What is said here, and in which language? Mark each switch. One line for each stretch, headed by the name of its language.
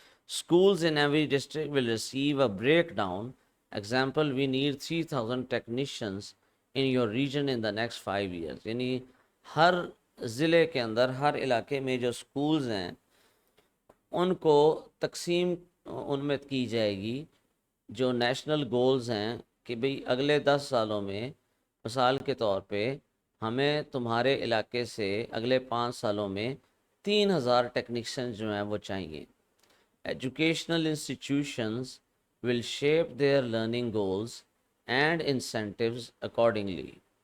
English: Schools in every district will receive a breakdown. Example, we need 3000 technicians in your region in the next 5 years.
Urdu: یعنی ہر ضلع کے اندر، ہر علاقے میں جو schools ہیں ان کو تقسیم ان میں کی جائے گی جو نیشنل گولز ہیں کہ بھئی اگلے 10 سالوں میں، مثال کے طور پہ ہمیں تمہارے علاقے سے اگلے 5 سالوں میں 3000 ٹیکنیشین جو ہیں وہ چاہیے.
English: Educational institutions will shape their learning goals and incentives accordingly.